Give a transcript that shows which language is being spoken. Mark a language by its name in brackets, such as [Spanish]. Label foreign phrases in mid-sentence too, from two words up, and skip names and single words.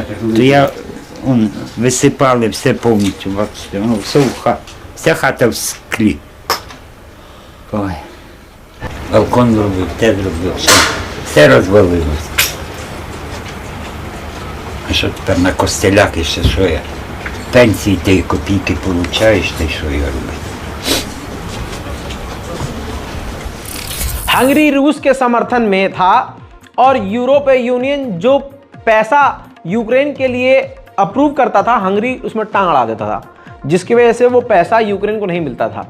[Ukrainian] То я висипали все повністю, бачите, воно все вся хата в склі. Ой. Балкон зробив, те зробив, все розвалилося. А що тепер на костелях іще, що я? Пенсії ти копійки получаєш, та й що я роблю? [Hindi] हंगरी रूस के समर्थन में था और यूरोपीय यूनियन जो पैसा यूक्रेन के लिए अप्रूव करता था, हंगरी उसमें टांग अड़ा देता था, जिसकी वजह से वो पैसा यूक्रेन को नहीं मिलता था।